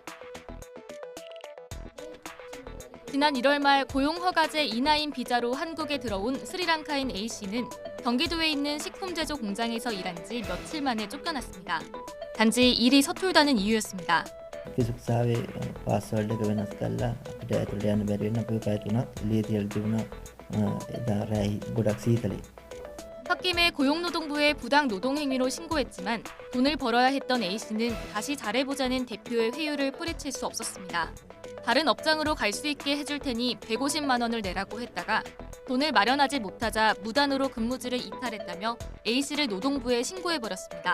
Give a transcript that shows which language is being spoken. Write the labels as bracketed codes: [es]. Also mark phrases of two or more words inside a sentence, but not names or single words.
[ko] 지난 1월 말 고용허가제 E9 비자로 한국에 들어온 스리랑카인 A씨는 경기도에 있는 식품 제조 공장에서 일한 지 며칠 만에 쫓겨났습니다. 단지 일이 서툴다는 이유였습니다. [si] 기숙사에 පාස්වර්ඩ් එක වෙනස් කරලා අපිට ඇතුළට යන්න බැරි වෙන අපිව පැය 3ක් එළිය තියලා තිබුණා. එදා රැයි ගොඩක් සීතලයි. [ko] 홧김에 고용노동부에 부당 노동 행위로 신고했지만 돈을 벌어야 했던 A씨는 다시 잘해보자는 대표의 회유를 뿌리칠 수 없었습니다. 다른 업장으로 갈 수 있게 해줄 테니 150만 원을 내라고 했다가 돈을 마련하지 못하자 무단으로 근무지를 이탈했다며 A씨를 노동부에 신고해버렸습니다.